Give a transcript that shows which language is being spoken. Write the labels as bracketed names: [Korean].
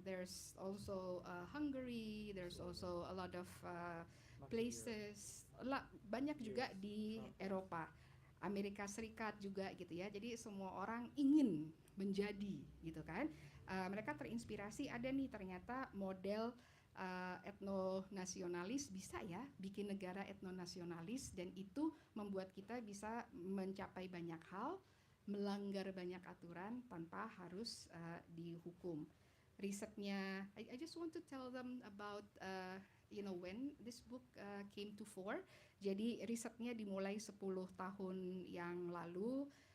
[English] There's also Hungary, there's also a lot of places, [Indonesian] banyak juga di Eropa. Amerika Serikat juga gitu ya. Jadi semua orang ingin menjadi gitu kan. Mereka terinspirasi, ada nih ternyata model etnonasionalis, bisa ya bikin negara etnonasionalis, dan itu membuat kita bisa mencapai banyak hal, melanggar banyak aturan tanpa harus dihukum. Risetnya, [English] I just want to tell them about when this book came to fore. [Indonesian] Jadi risetnya dimulai 10 tahun yang lalu.